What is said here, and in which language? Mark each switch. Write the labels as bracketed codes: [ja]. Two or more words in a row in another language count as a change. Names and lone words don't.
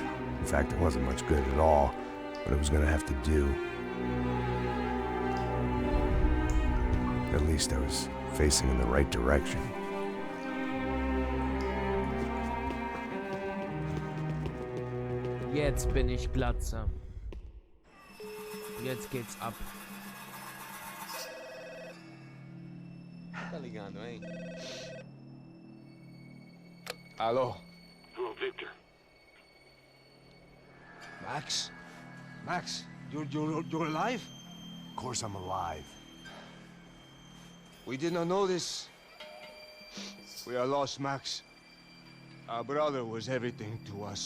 [en] In fact, it wasn't much good at all, but it was gonna have to do. At least I was facing in the right direction. [de] Jetzt bin ich Glatze. Jetzt geht's ab. [pt] Tá ligando, hein? Alô? [en] Hello, Victor. Max? Max, you're alive? Of course I'm alive. We did not know this. We are lost, Max. Our brother was everything to us.